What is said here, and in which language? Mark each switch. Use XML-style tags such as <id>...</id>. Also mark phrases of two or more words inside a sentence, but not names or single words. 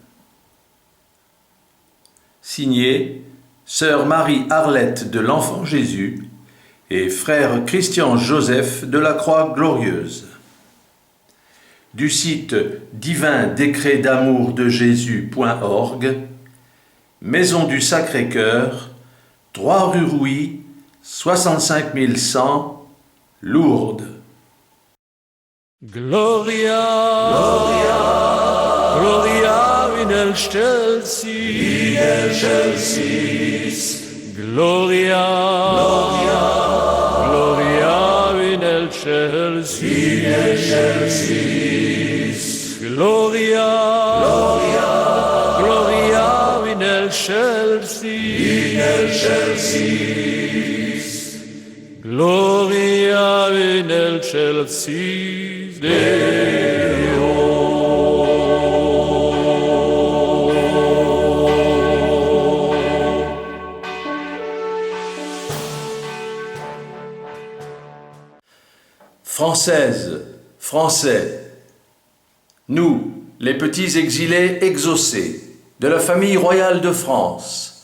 <fr>Signé Sœur Marie-Arlette de l'Enfant Jésus et Frère Christian Joseph de la Croix Glorieuse. Du site divindécretdamourdejésus.org, Maison du Sacré-Cœur, 3 rue Rouy, 65 100, Lourdes.</fr> <la>Gloria, Gloria, Gloria in excelsis, Gloria, Gloria, Gloria in excelsis, Gloria, Gloria, Gloria in excelsis, Gloria in excelsis Deo.</la> <fr>Françaises, Français, nous, les petits exilés exaucés de la famille royale de France,</fr>